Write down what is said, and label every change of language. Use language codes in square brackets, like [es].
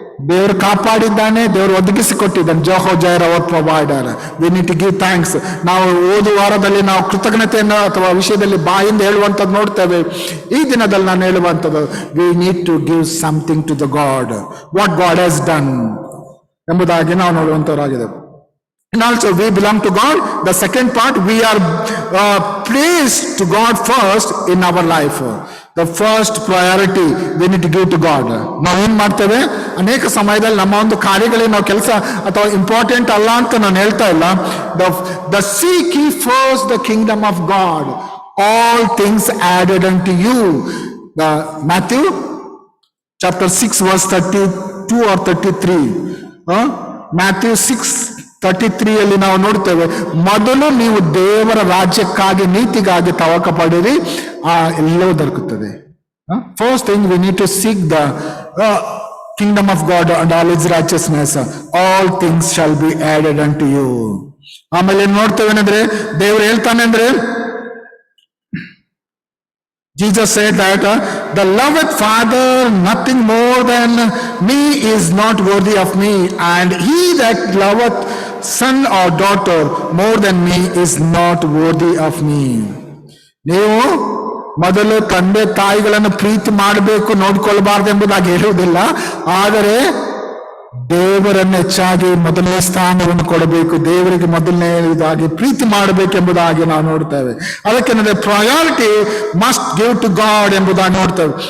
[kn] ದೇವರು ಕಾಪಾಡಿದ್ದಾನೆ, ದೇವರು ಒದಗಿಸಿಕೊಟ್ಟಿದ್ದಾನೆ. [en] Jehovah Jireh our provider, we need to give thanks. [kn] ನಾವು ಓದು ವಾರದಲ್ಲಿ ನಾವು ಕೃತಜ್ಞತೆಯನ್ನು ಅಥವಾ ವಿಷಯದಲ್ಲಿ ಬಾಯಿಂದ ಹೇಳುವಂಥದ್ದು ನೋಡ್ತೇವೆ. ಈ ದಿನದಲ್ಲಿ ನಾನು ಹೇಳುವಂಥದ್ದು, [en] we need to give something to the God, what God has done [kn] ಎಂಬುದಾಗಿ ನಾವು ನೋಡುವಂಥವರಾಗಿದೆ. [en] And also we belong to God. The second part, we are placed to God first in our life. The first priority we need to give to God. [kn] ನಾವು ಏನ್ ಮಾಡ್ತೇವೆ, ಅನೇಕ ಸಮಯದಲ್ಲಿ ನಮ್ಮ ಒಂದು ಕಾರ್ಯಗಳಿಗೆ ನಾವು ಕೆಲಸ ಅಥವಾ ಇಂಪಾರ್ಟೆಂಟ್ ಅಲ್ಲ ಅಂತ ನಾನು ಹೇಳ್ತಾ ಇಲ್ಲ. [en] The seek ye first the kingdom of God, all things added unto you. Matthew chapter 6 verse 32 or 33. [kn] Matthew 6:33 ಅಲ್ಲಿ ನಾವು ನೋಡ್ತೇವೆ, ಮೊದಲು ನೀವು ದೇವರ ರಾಜ್ಯಕ್ಕಾಗಿ ನೀತಿಗಾಗಿ ತವಕ ಪಡಿರಿ, ಎಲ್ಲವೂ ದೊರಕುತ್ತದೆ. [en] First thing we need to seek the kingdom of God and all is righteousness, all things shall be added unto you. [kn] ಆಮೇಲೆ ಏನ್ ನೋಡ್ತೇವೆ ಅಂದ್ರೆ, ದೇವರು ಹೇಳ್ತಾನೆ ಅಂದ್ರೆ, [en] Jesus said that the loved Father nothing more than me is not worthy of me, and he that loveth son or daughter more than me is not worthy of me. [kn] ನೀವು ಮೊದಲು ತಂದೆ ತಾಯಿಗಳನ್ನು ಪ್ರೀತಿ ಮಾಡಬೇಕು, ನೋಡ್ಕೊಳ್ಬಾರ್ದು ಎಂಬುದಾಗಿ ಹೇಳುವುದಿಲ್ಲ, ಆದರೆ ದೇವರನ್ನು ಹೆಚ್ಚಾಗಿ ಮೊದಲನೇ ಸ್ಥಾನವನ್ನು ಕೊಡಬೇಕು, ದೇವರಿಗೆ ಮೊದಲನೇದಾಗಿ ಪ್ರೀತಿ ಮಾಡಬೇಕೆಂಬುದಾಗಿ ನಾವು ನೋಡ್ತೇವೆ. ಅದಕ್ಕೆ ಅಂದರೆ [en] priority must give to God [kn] ಎಂಬುದಾಗಿ ನೋಡ್ತೇವೆ.